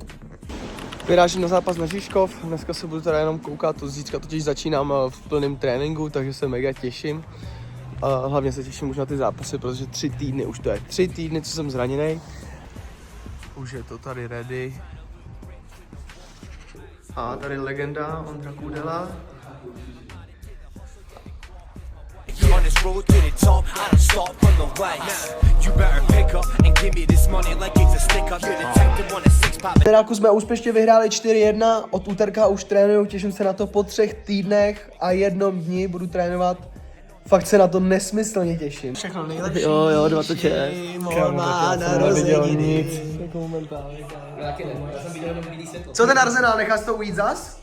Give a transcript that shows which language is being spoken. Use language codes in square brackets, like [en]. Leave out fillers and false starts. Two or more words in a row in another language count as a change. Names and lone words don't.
[cs] Vyrážím na zápas na Žižkov, dneska se budu teda jenom koukat, to zítra totiž začínám v plném tréninku, takže se mega těším. Hlavně se těším už na ty zápasy, protože 3 týdny, už to je 3 týdny, co jsem zraněný. Už je to tady ready. A tady legenda Ondra Kudela. [en] On this road to the top, I don't stop on the way. You better pick up and give me this money like it's a sticker. You're the type that want a six-pack. [cs] Generálku jsme úspěšně vyhráli 4-1, od úterka už trénuju, těším se na to po 3 týdnech a 1 dni budu trénovat. Fakt se na to nesmyslně těším. Všechno nejlepší. Jo, 26. Má narozeniny. Co ten Arsenal, necháš to ujít zas?